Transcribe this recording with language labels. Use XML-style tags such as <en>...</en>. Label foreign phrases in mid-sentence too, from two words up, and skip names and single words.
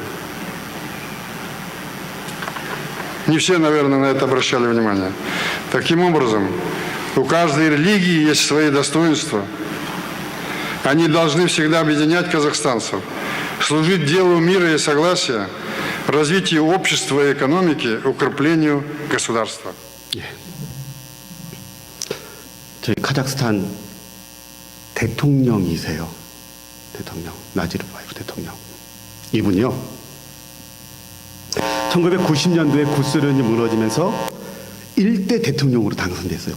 <ru>Не все, наверное, на это обращали внимание. Таким образом, у каждой религии есть свои достоинства. Они должны всегда объединять казахстанцев, служить делу мира и согласия, развитию общества и экономики, укреплению государства.</ru> <ko>저희 카자흐스탄 대통령이세요. 대통령 나지르바예프 대통령. 이분이요, 1990년도에 구소련이 무너지면서 1대 대통령으로 당선됐어요.</ko>